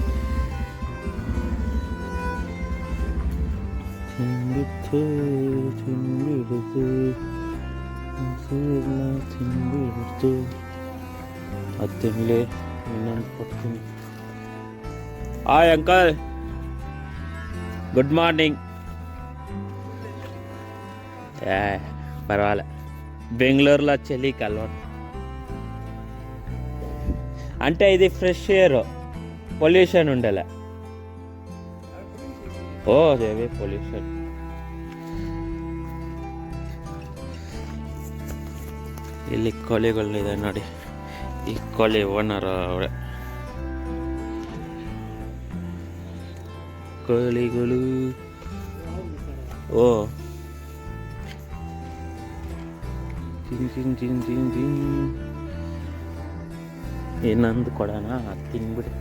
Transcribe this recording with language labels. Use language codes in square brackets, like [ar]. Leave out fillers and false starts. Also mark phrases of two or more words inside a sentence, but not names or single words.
[kn] ತಿನ್ಬಿಡ್ತು. ಅದು ತಿನ್ನಲಿ, ಇನ್ನೊಂದು ಕೊಡ್ತೀನಿ. ಹಾಯ್ ಅಂಕಲ್, [en] Good morning. [te] పర్వాలే, బెంగళూరులో చలి కలవడం అంటే ఇది [en] fresh air, [te] పొల్యూషన్ ఉండలే. [kn] ಓ ದೇವಿ ಪೊಲ್ಯೂಷನ್. ಇಲ್ಲಿ ಕೋಳಿಗಳಿದೆ ನೋಡಿ. ಈ ಕೋಳಿ ಓನರ್ ಅವರೇ. ಕೋಳಿಗಳು ಓ ಇನ್ನೊಂದು ಕೊಡೋಣ, ತಿನ್ಬಿಡ್ತಾ.